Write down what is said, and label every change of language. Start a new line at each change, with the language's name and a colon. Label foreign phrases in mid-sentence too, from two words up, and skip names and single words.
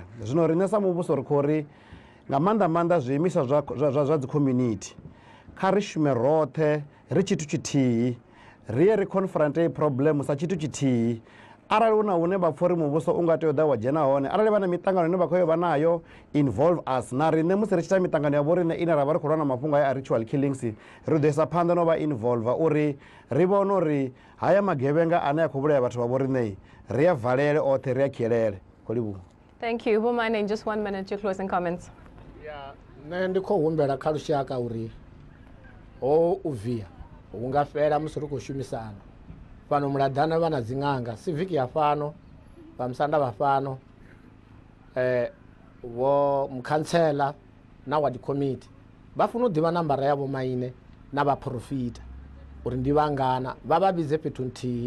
Venda: Zwino riṋe sa muvhuso ri khou ri nga maanḓa zwiimiswa zwa dzi community kha ri shume roṱhe ri tshithu tshithihi, ri ye ri confronte problem sa tshithu tshithihi. Arali hu na hune vha pfha uri muvhuso u nga tea u ḓa wa dzhena hone, arali vha na miṱangano ine vha khou yo vha nayo,
English: involve us.
Venda: Na riṋe musi ri tshi ita miṱangano ya vho riṋe ine ra vha ri khou lwa na mafhungo a
English: ritual killings,
Venda: ri ḓo isa phanḓa no vha involve uri ri vhone uri haya magevhenga ane a khou vhulaya vhathu vha vho riṋe ri a valele oṱhe, ri a khielele. Khou livhuwa.
English: Thank you. Woman, in just 1 minute, your closing comments. Yeah,
Venda: nṋe ndi khou humbela kha lushaka uri ho u via hu nga fhela musi ri khou shumisana. Fhano muladana vha na dziṅanga, civic ya fhano, vha musanda vha fhano, vho mukhantsela na
English: ward committee
Venda: vha funa u ḓivha nambara ya vho maine na vha profita uri ndi vhangana, vha vha vhidze fhethu nthihi.